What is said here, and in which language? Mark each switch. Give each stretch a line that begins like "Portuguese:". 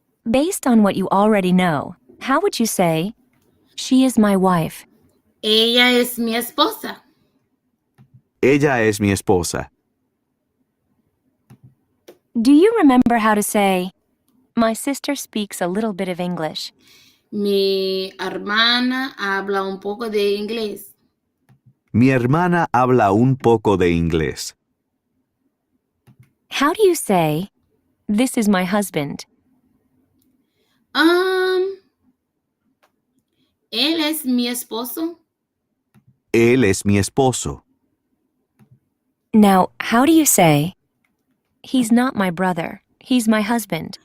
English: Based on what you already know, how would you say she is my wife?
Spanish: Ella es mi esposa. Ella es mi esposa.
English: Do you remember how to say my sister speaks a little bit of English?
Spanish: Mi hermana habla un poco de inglés. Mi hermana habla un poco de inglés.
English: How do you say this is my husband?
Spanish: Él es mi esposo. Él es mi esposo.
English: Now, how do you say he's not my brother, he's my husband?